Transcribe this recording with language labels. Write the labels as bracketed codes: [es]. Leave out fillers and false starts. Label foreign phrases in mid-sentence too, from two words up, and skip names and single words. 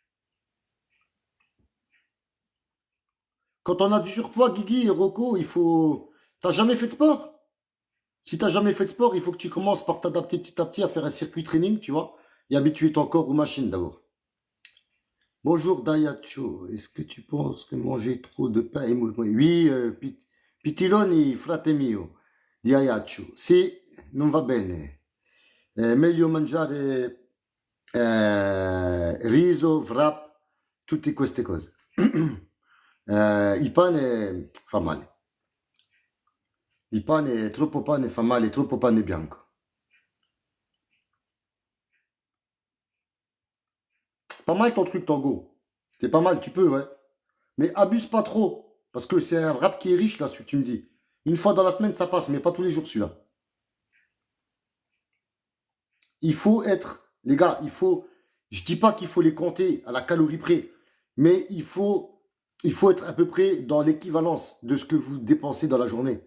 [fr] Quand on a du surpoids, Guigui et Rocco, il faut. T'as jamais fait de sport? Si t'as jamais fait de sport, il faut que tu commences par t'adapter petit à petit à faire un circuit training, tu vois, et habituer ton corps aux machines d'abord. Bonjour Dayacho, est-ce que tu penses que manger trop de pain est mauvais? Oui, [it] Pitiloni, frate mio, Dayacho, sì, non va bene. Meglio mangiare riso, wrap, tutte queste cose. Il pane fa male. Il pane, troppo pane fa male, troppo pane bianco. [fr] Pas mal ton truc, Tango. C'est pas mal, tu peux, ouais. Mais abuse pas trop. Parce que c'est un rap qui est riche, là, celui que tu me dis. Une fois dans la semaine, ça passe, mais pas tous les jours, celui-là. Il faut être, les gars, il faut, je dis pas qu'il faut les compter à la calorie près, mais il faut être à peu près dans l'équivalence de ce que vous dépensez dans la journée.